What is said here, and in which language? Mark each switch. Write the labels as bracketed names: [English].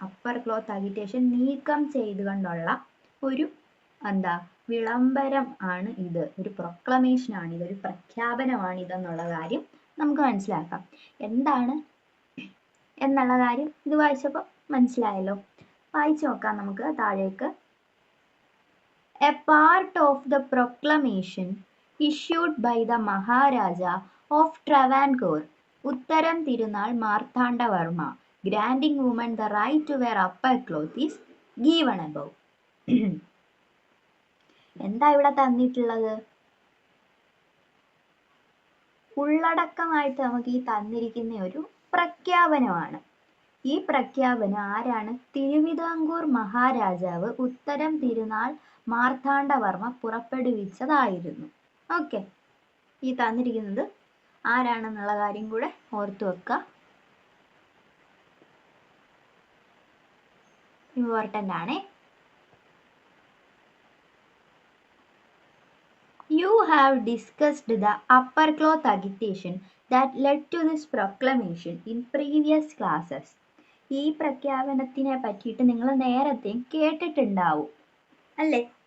[Malayalam] Upper cloth അഗിറ്റേഷൻ നീക്കം ചെയ്തുകൊണ്ടുള്ള ഒരു വിളംബരം ആണ് ഇത്. ഒരു പ്രൊക്ലമേഷൻ ആണ്, ഇതൊരു പ്രഖ്യാപനമാണ് ഇതെന്നുള്ള കാര്യം നമുക്ക് മനസ്സിലാക്കാം. എന്താണ് എന്നുള്ള കാര്യം ഇത് വായിച്ചപ്പോൾ മനസ്സിലായല്ലോ. വായിച്ചു നോക്കാം നമുക്ക് താഴേക്ക്. [English] A part of the proclamation issued by the Maharaja of Travancore, Uttaram Tirunal Marthandavarma, granting women the right to wear upper cloth is given above. [Malayalam] എന്താ ഇവിടെ തന്നിട്ടുള്ളത്? ഉള്ളടക്കമായിട്ട് നമുക്ക് ഈ തന്നിരിക്കുന്ന ഒരു പ്രഖ്യാപനമാണ്. ഈ പ്രഖ്യാപനം ആരാണ്? തിരുവിതാംകൂർ മഹാരാജാവ് ഉത്തരം തിരുനാൾ മാർത്താണ്ഡവർമ്മ പുറപ്പെടുവിച്ചതായിരുന്നു. ഓക്കെ, ഈ തന്നിരിക്കുന്നത് ആരാണെന്നുള്ള കാര്യം കൂടെ ഓർത്തു വെക്കുക. ഇമ്പോർട്ടൻ്റ് ആണേ. [English] You have discussed the upper cloth agitation that led to this proclamation in previous classes. [Malayalam] ഈ പ്രഖ്യാപനത്തിനെ പറ്റിയിട്ട് നിങ്ങൾ നേരത്തെ കേട്ടിട്ടുണ്ടാവും, അല്ലേ?